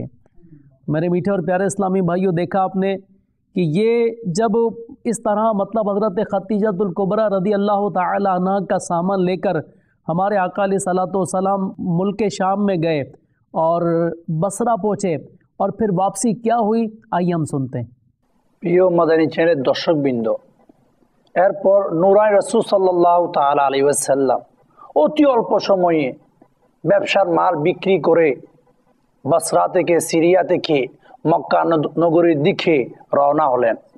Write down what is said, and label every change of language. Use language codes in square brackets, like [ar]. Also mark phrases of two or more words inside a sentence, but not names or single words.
[ur] میرے میٹھے اور پیارے اسلامی بھائیوں، دیکھا آپ نے کہ یہ جب اس طرح مطلب حضرت خدیجۃ الکبریٰ [ar] رضی اللہ تعالی عنہ [ur] کا سامان لے کر ہمارے آقا [ar] علیہ الصلوۃ والسلام [ur] ملک شام میں گئے اور بصرہ پہنچے اور پھر واپسی کیا ہوئی، آئیے ہم سنتے ہیں۔ [bn] প্রিয় মাদানী চ্যানেলের দর্শকবৃন্দ, এরপর নূরানি রাসূল [ar] صلى الله تعالى عليه وسلم [bn] অতি অল্প সময়ে ব্যবসার মাল বিক্রি করে বসরা থেকে সিরিয়া থেকে মক্কা নগরীর দিকে রওনা হলেন।